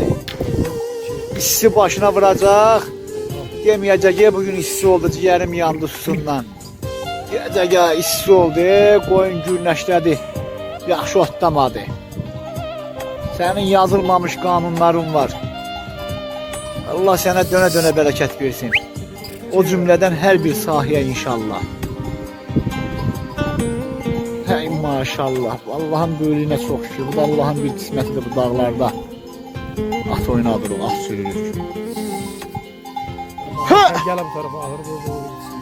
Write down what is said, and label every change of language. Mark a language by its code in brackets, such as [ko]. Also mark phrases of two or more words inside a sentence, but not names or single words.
[az] İsti başına vuracaq, deməyəcək, [tr] bugün isti oldu, ciğerim yandı susundan. [az] Deyəcək, isti oldu, qoyun günləşlədi, yaxşı otlamadı. Sənin yazılmamış qanunların var. Allah sənə dönə-dönə bərəkət versin. O cümlədən hər bir sahiyə inşallah. [tr] Hey maşallah, Allah'ın böylüğüne çok şükür. Bu da Allah'ın bir kısmetidir bu dağlarda. [az] At oynadır o, at sürülür. [tr] Gel bu tarafa, ahıra doğru gitsin.